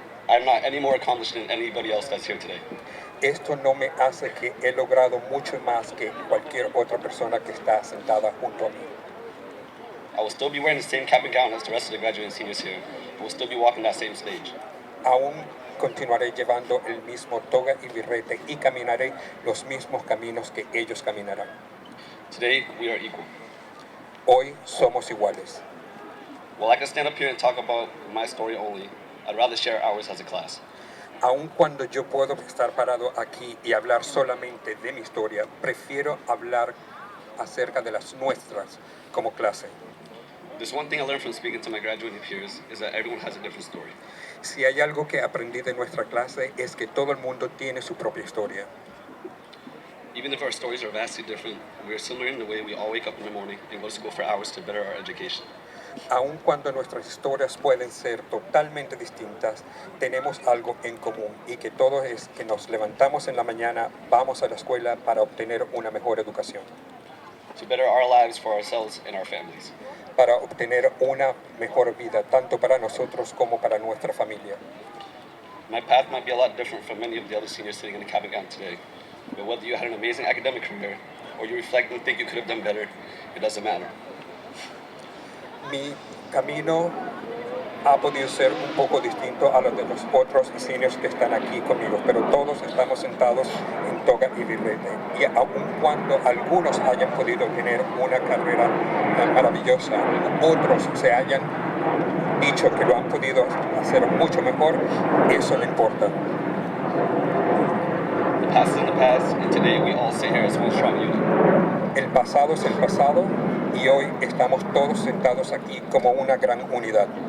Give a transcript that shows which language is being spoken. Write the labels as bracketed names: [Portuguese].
[English] I'm not any more accomplished than anybody else that's here today. [Spanish] esto no me hace que he logrado mucho más que cualquier otra persona que está sentada junto a mí. [English] I will still be wearing the same cap and gown as the rest of the graduating seniors here, and will still be walking that same stage. [Spanish] Aún continuaré llevando el mismo toga y birrete y caminaré los mismos caminos que ellos caminarán. [English] Today, we are equal. [Spanish] Hoy somos iguales. [English] While I can stand up here and talk about my story only, I'd rather share ours as a class. [Spanish] Aun cuando yo puedo estar parado aquí y hablar solamente de mi historia, prefiero hablar acerca de las nuestras como clase. [English] There's one thing I learned from speaking to my graduating peers is that everyone has a different story. [Spanish] Si hay algo que aprendí de nuestra clase es que todo el mundo tiene su propia historia. [English] Even if our stories are vastly different, we are similar in the way we all wake up in the morning and go to school for hours to better our education. [Spanish] Aun cuando nuestras historias pueden ser totalmente distintas, tenemos algo en común y que todo es que nos levantamos en la mañana, vamos a la escuela para obtener una mejor educación, [English] To better our lives for ourselves and our families. [Spanish] para obtener una mejor vida tanto para nosotros como para nuestra familia. [English] My path might be a lot different from many of the other seniors sitting in the cap and gown today, but whether you had an amazing academic career or you reflect and think you could have done better, it doesn't matter. [Spanish] Mi camino ha podido ser un poco distinto a los de los otros seniors que están aquí conmigo, pero todos estamos sentados en toga y birrete. Y aun cuando algunos hayan podido tener una carrera maravillosa, otros se hayan dicho que lo han podido hacer mucho mejor, eso no importa. [English] The past is in the past, and today we all sit here as one strong unit. [Spanish] El pasado es el pasado y hoy estamos todos sentados aquí como una gran unidad.